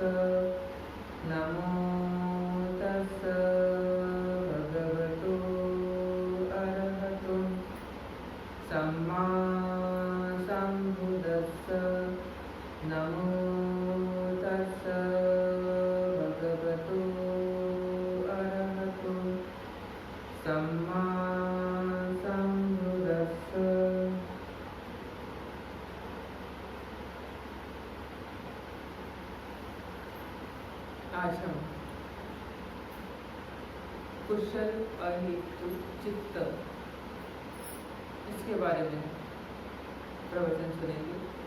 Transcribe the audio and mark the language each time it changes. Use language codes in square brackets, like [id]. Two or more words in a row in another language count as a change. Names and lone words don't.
[pi] नमो तस्स भगवतो अरहतो सम्मा सम्बुद्दस्स। नमो तस्स भगवतो अरहतो सम्मा सम्बुद्दस्स। [hi] आज हम कुशल अहेतु चित्त इसके बारे में प्रवचन सुनेंगे।